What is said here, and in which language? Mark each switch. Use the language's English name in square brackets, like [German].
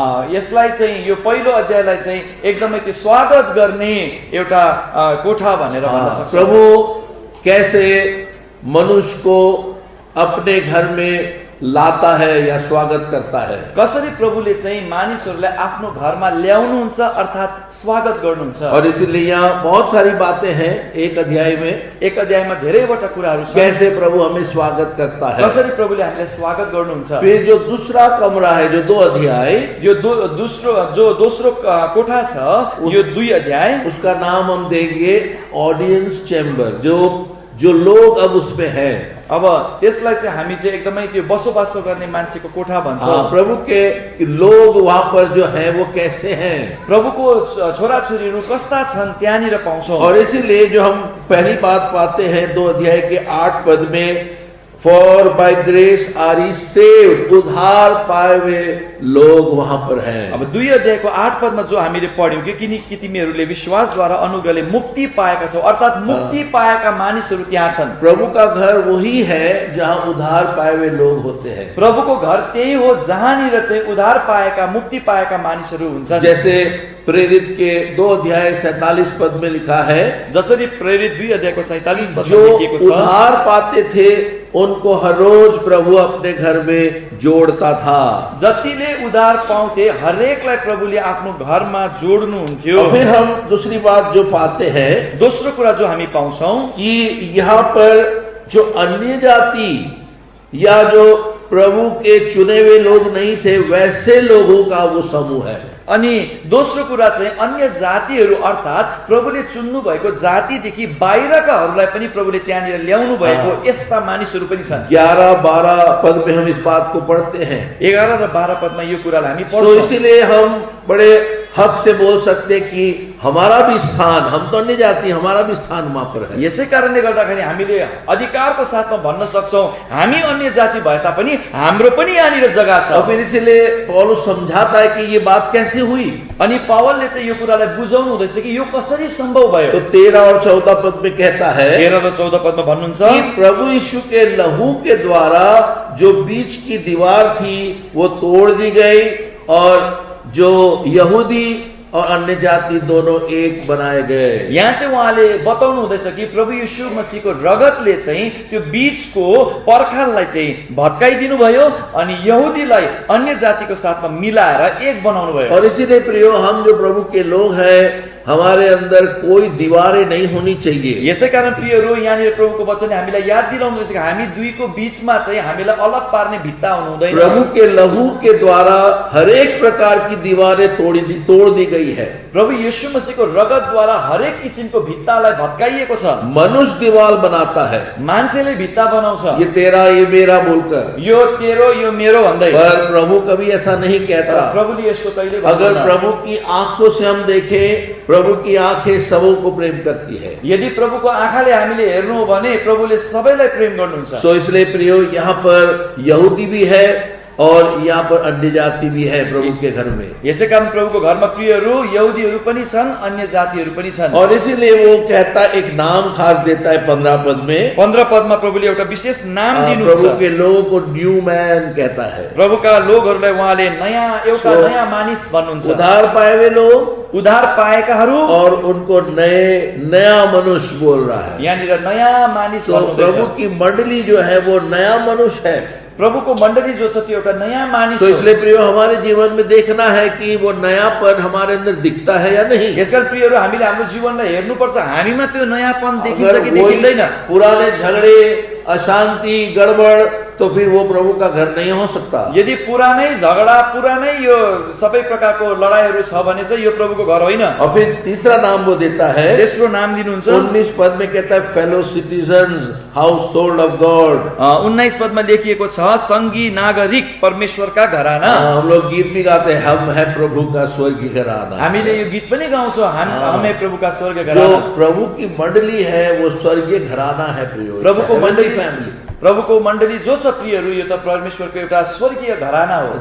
[Nepali] यसलाई चाहिँ यो पहिलो अध्यायलाई चाहिँ एकदमै त्यो स्वागत गर्ने एउटा कोठा भनेर भन्न सक्छौं। [Hindi] प्रभु कैसे मनुष्य को अपने घर में लाता है या स्वागत करता है, [Nepali] कसरी प्रभुले चाहिँ मानिसहरूलाई आफ्नो घरमा ल्याउनुहुन्छ अर्थात स्वागत गर्नुहुन्छ। [Hindi] और इसलिए यहाँ बहुत सारी बातें हैं एक अध्याय में। [Nepali] एक अध्यायमा धेरैवटा कुराहरू छन्। [Hindi] कैसे प्रभु हमें स्वागत करता है, [Nepali] कसरी प्रभुले हामीलाई स्वागत गर्नुहुन्छ। [Hindi] फिर जो दूसरा कमरा है, जो 2 अध्याय, [Nepali] यो दोस्रो कोठा छ, यो 2 अध्याय, [Hindi] उसका नाम हम देंगे ऑडियंस चेम्बर। जो लोग अब उसमें हैं, [Nepali] अब त्यसलाई चाहिँ हामी चाहिँ एकदमै त्यो बसोबासो गर्ने मान्छेको कोठा भन्छौँ। [Hindi] प्रभु के लोग वहां पर जो हैं वो कैसे हैं, [Nepali] प्रभुको छोराछोरीहरू कस्ता छन् त्यहाँनिर पाउँछौँ। [Hindi] और इसीलिए जो हम पहली बात पाते हैं 2 अध्याय के 8 पद में, [English] for by grace are we saved, [Hindi] उद्धार पाए हुए लोग वहां पर हैं। [Nepali] अब 2 अध्यायको 8 पदमा जो हामीले पढ्यौं कि किनकि तिमीहरूले विश्वासद्वारा अनुग्रहले मुक्ति पाएका छौ, अर्थात मुक्ति पाएका मानिसहरू त्यहाँ छन्। [Hindi] प्रभु का घर वही है जहां उद्धार पाए हुए लोग होते हैं। [Nepali] प्रभुको घर त्यही हो जहाँनिर चाहिँ उद्धार पाएका, मुक्ति पाएका मानिसहरू हुन्छन्। [Hindi] जैसे प्रेरित के 2 अध्याय 47 पद में लिखा है, [Nepali] जसरी प्रेरित 2 अध्यायको 47 पदमा [Hindi] जो [Nepali] लेखिएको छ, [Hindi] उद्धार पाते थे उनको हर रोज प्रभु अपने घर में जोड़ता था। [Nepali] जतिले उद्धार पाउँथे हरेकलाई प्रभुले आफ्नो घरमा जोड्नुहुन्थ्यो। [Hindi] फिर हम दूसरी बात जो पाते हैं, [Nepali] दोस्रो कुरा जो हामी पाउँछौं [Hindi] कि यहाँ पर जो अन्य जाति या जो प्रभु के चुने हुए लोग नहीं थे, वैसे लोगों का वो समूह है। [Nepali] अनि दोस्रो कुरा चाहिँ अन्य जातिहरू अर्थात प्रभुले चुन्नु भएको जातिदेखि बाहिरकाहरूलाई पनि प्रभुले त्यहाँनिर ल्याउनु भएको यस्ता मानिसहरू पनि छन्। [Hindi] 11-12 पद में हम इस बात को पढ़ते हैं। [Nepali] 11 र 12 पदमा यो कुरालाई हामी [Hindi] तो [Nepali] पढ्छौं। [Hindi] इसीलिए हम बड़े हक से बोल सकते कि हमारा भी स्थान, हम तो अन्य जाति, हमारा भी स्थान वहां पर है। [Nepali] यसै कारणले गर्दाखेरि हामीले अधिकारको साथमा भन्न सक्छौं हामी अन्य जाति भए तापनि हाम्रो पनि यहाँनिर जग्गा छ। [Hindi] और फिर इसलिए पौलुस समझाता है कि ये बात कैसे हुई। [Nepali] अनि पावलले चाहिँ यो कुरालाई बुझाउनु हुँदैछ कि यो कसरी सम्भव भयो। [Hindi] तो 13 और 14 पद में कहता है [Nepali] 13 र 14 पदमा भन्नुहुन्छ [Hindi] कि प्रभु यीशु के लहू के द्वारा जो बीच की दीवार थी वो तोड़ दी गई, और जो यहूदी और अन्य जाति दोनों एक बनाए गए। [Nepali] यहाँ चाहिँ उहाँले बताउनु हुँदैछ कि प्रभु यीशु मसीहको रगतले चाहिँ त्यो बीचको पर्खाललाई चाहिँ भत्काइदिनु भयो अनि यहुदीलाई अन्य जातिको साथमा मिलाएर एक बनाउनु भयो। [Hindi] और इसीलिए प्रियो, हम जो प्रभु के लोग हैं, हमारे अंदर कोई दीवारें नहीं होनी चाहिए। [Nepali] यसै कारण प्रियहरू, यहाँनिर प्रभुको वचनले हामीलाई याद दिलाउँदैछ कि हामी दुईको बीचमा चाहिँ हामीलाई अलग पार्ने भित्ता हुनु हुँदैन। [Hindi] प्रभु के लहू के द्वारा हर एक प्रकार की दीवारें तोड़ दी गई है। [Nepali] प्रभु यीशु मसीहको रगतद्वारा हरेक किसिमको भित्तालाई भत्काइएको छ। [Hindi] मनुष्य दीवार बनाता है, [Nepali] मान्छेले भित्ता बनाउँछ, [Hindi] ये तेरा ये मेरा बोलकर, [Nepali] यो तेरो यो मेरो भन्दै। [Hindi] पर प्रभु कभी ऐसा नहीं कहता। [Nepali] प्रभुले यस्तो कहिले [Hindi] अगर [Nepali] भन्दैन। [Hindi] प्रभु की आंखों से हम देखें, प्रभु की आंखें सबों को प्रेम करती है। [Nepali] यदि प्रभुको आँखाले हामीले हेर्नु हो भने प्रभुले सबैलाई प्रेम गर्नुहुन्छ। [Hindi] सो इसलिए प्रियो, यहाँ पर यहूदी भी है और यहाँ पर अन्य जाति भी है प्रभु के घर में। [Nepali] यसै कारण प्रभुको घरमा प्रियहरू यहुदीहरू पनि छन्, अन्य जातिहरू पनि छन्। [Hindi] और इसीलिए वो कहता, एक नाम खास देता है 15 पद में। [Nepali] 15 पदमा प्रभुले एउटा विशेष नाम दिनुहुन्छ। [Hindi] प्रभु के लोगों को न्यू मैन कहता है। [Nepali] प्रभुका लोगहरूलाई उहाँले नयाँ मानिस भन्नुहुन्छ। [Hindi] उद्धार पाए हुए लोग, [Nepali] उद्धार पाएकाहरू, [Hindi] और उनको नया मनुष्य बोल रहा है। [Nepali] यहाँनिर नयाँ मानिस [Hindi] तो [Nepali] भन्नुहुँदैछ। [Hindi] प्रभु की मंडली जो है वो नया मनुष्य है। [Nepali] प्रभुको मण्डली जो छ त्यो एउटा नयाँ मानिस [Hindi] तो [Nepali] हो। [Hindi] इसलिए प्रियो, हमारे जीवन में देखना है कि वो नयापन हमारे अंदर दिखता है या नहीं। [Nepali] यसकारण प्रियहरू, हामीले हाम्रो जीवनलाई हेर्नुपर्छ, हामीमा त्यो नयाँपन देखिन्छ कि [Hindi] अगर वही [Nepali] देखिँदैन। [Hindi] पुराने झगड़े, अशांति, गड़बड़, तो फिर वो प्रभु का घर नहीं हो सकता। [Nepali] यदि पुरानै झगडा पुरानै यो सबै प्रकारको लडाईहरू छ भने चाहिँ यो प्रभुको घर होइन। [Hindi] और फिर तीसरा नाम वो देता है, [Nepali] तेस्रो नाम दिनुहुन्छ [Hindi] 19 पद में कहता है [English] Fellow citizens, household of God. [Nepali] 19 पदमा लेखिएको छ संगी नागरिक परमेश्वरका घराना। [Hindi] हम लोग गीत भी गाते हैं, हम है प्रभु का स्वर्गीय घराना। [Nepali] हामीले यो गीत पनि गाउँछौँ, हामी प्रभुका स्वर्ग [Hindi] जो [Nepali] घराना। [Hindi] प्रभु की मंडली है वो स्वर्गीय घराना है प्रियो, [Nepali] प्रभुको मण्डली [English] Family. [Nepali] प्रभुको मण्डली जो छ प्रियहरू, यो त परमेश्वरको एउटा स्वर्गीय घराना हो,